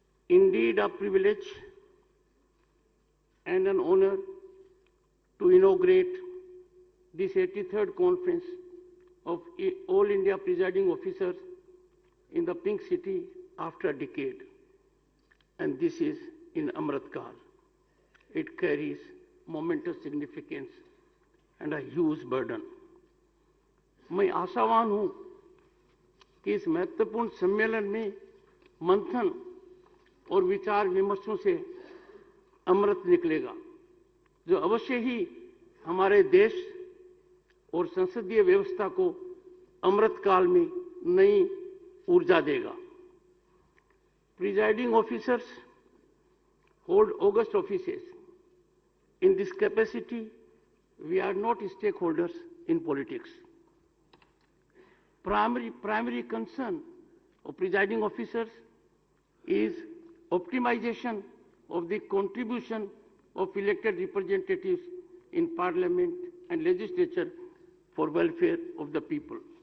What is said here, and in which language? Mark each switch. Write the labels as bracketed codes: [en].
[en] indeed a privilege and an honor to inaugurate this 83rd conference of All India Presiding Officers in the Pink City after a decade. And this is in Amrit Kaal. It carries momentous significance and a huge burden. [hi] मैं आशावान हूं कि इस महत्वपूर्ण सम्मेलन में मंथन और विचार विमर्शों से अमृत निकलेगा, जो अवश्य ही हमारे देश और संसदीय व्यवस्था को अमृत काल में नई ऊर्जा देगा। [en] Presiding officers hold august offices. In this capacity, we are not stakeholders in politics. Primary concern of presiding officers is optimization of the contribution of elected representatives in parliament and legislature for welfare of the people.